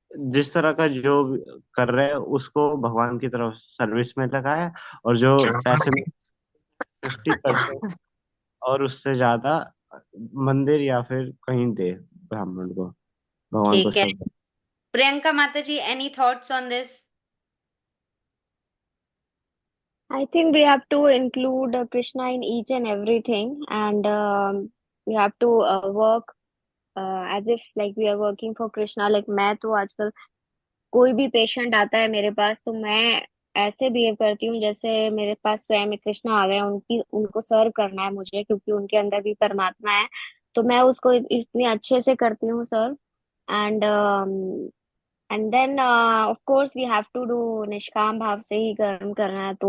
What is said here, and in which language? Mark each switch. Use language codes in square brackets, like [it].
[hi] जिस तरह का जो भी कर रहे हैं उसको भगवान की तरफ सर्विस में लगाए, और जो पैसे में 50% और उससे ज्यादा मंदिर या फिर कहीं दे, ब्राह्मण को, भगवान को ठीक है, सब। [en] प्रियंका माता ji, any thoughts on this? I think we have to include Krishna in each and everything, and we have to work as if like we are working for Krishna. [hi] Like मैं तो आजकल कोई भी पेशेंट आता है मेरे पास, तो मैं ऐसे बिहेव करती हूँ जैसे मेरे पास स्वयं एक कृष्णा आ गए, उनकी उनको सर्व करना है मुझे, क्योंकि उनके अंदर भी परमात्मा है। तो मैं उसको इतनी अच्छे से करती हूँ सर्व। [en] and and then of course we have to do, [hi] निष्काम भाव से ही कर्म करना है।